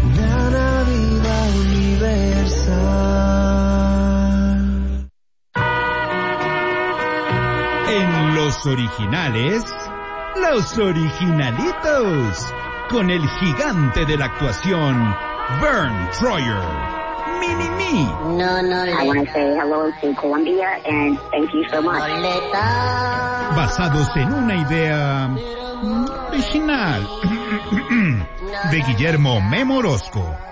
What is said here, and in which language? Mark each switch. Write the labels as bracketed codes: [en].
[es] La Navidad Universal. En los originales, los originalitos, con el gigante de la actuación, Vern Troyer. Mini-me. [en] I want to say hello to Colombia, and thank you so much. [es] Loleta. Basados en una idea original de Guillermo Memo Orozco.